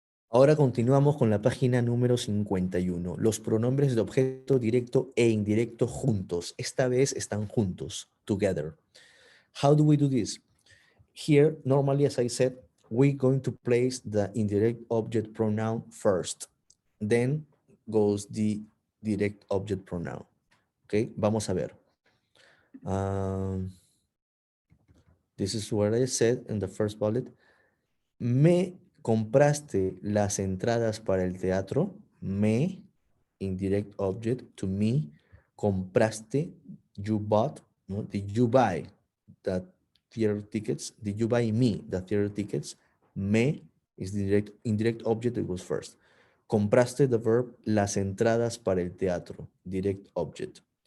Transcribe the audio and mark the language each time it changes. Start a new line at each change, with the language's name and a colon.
Spanish: Ahora continuamos con la página número 51. Los pronombres de objeto directo e indirecto juntos. Esta vez están juntos, together.
English: How do we do this? Here, normally, as I said, we're going to place the indirect object pronoun first. Then goes the direct object pronoun. Okay,
Spanish: vamos a ver.
English: This is what I said in the first bullet.
Spanish: ¿Me compraste las entradas para el teatro?
English: Me, indirect object, to me, compraste, you bought, no? Did you buy the theater tickets? Did you buy me the theater tickets? Me is the indirect object that goes first. Compraste, the verb,
Spanish: las entradas para el teatro,
English: direct object.